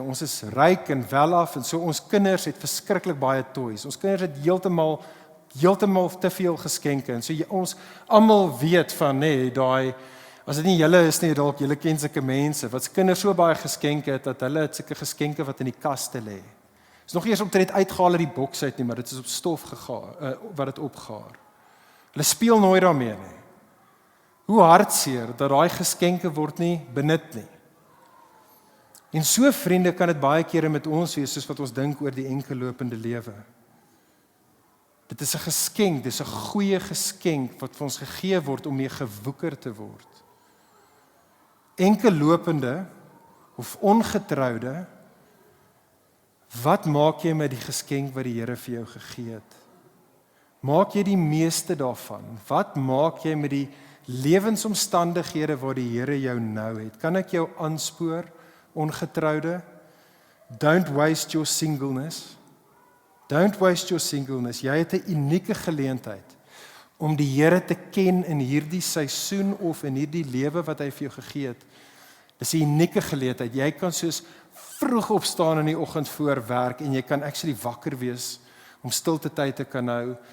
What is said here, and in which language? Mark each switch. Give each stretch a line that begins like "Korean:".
Afrikaans: Ons is ryk en welaf en so ons kinders het verskriklik baie toys. Ons kinders het heeltemal te veel geskenke. En so ons almal weet van daai as dit nie julle is nie, dalk julle ken sulke mense wat se kinders so baie geskenke het dat hulle het sulke geskenke wat in die kaste lê. Is nog nie eers omtrent uitgehaal uit die boks uit nie, maar dit is op stof gegaar, wat dit opgaar. Hulle speel nooit daarmee nie. Hoe hartseer dat daai geskenke word nie benut nie. En so vriende kan dit baie kere met ons wees soos wat ons dink oor die enkellopende lewe. Dit is 'n geskenk, dis 'n goeie geskenk wat vir ons gegee word om mee gewoeker te word. Enkellopende of ongetroude, wat maak jy met die geskenk wat die Here vir jou gegee het? Maak jy die meeste daarvan? Wat maak jy met die lewensomstandighede waar die Here jou nou het? Kan ek jou aanspoor, ongetroude?
English: Don't waste your singleness. Don't waste your singleness.
Afrikaans: Jy het 'n unieke geleentheid om die Here te ken in hierdie seisoen of in hierdie lewe wat hy vir jou gegee het. Dis 'n unieke geleentheid. Jy kan soos vroeg opstaan in die oggend voor werk en jy kan actually wakker wees om stilte tyd te kan hou.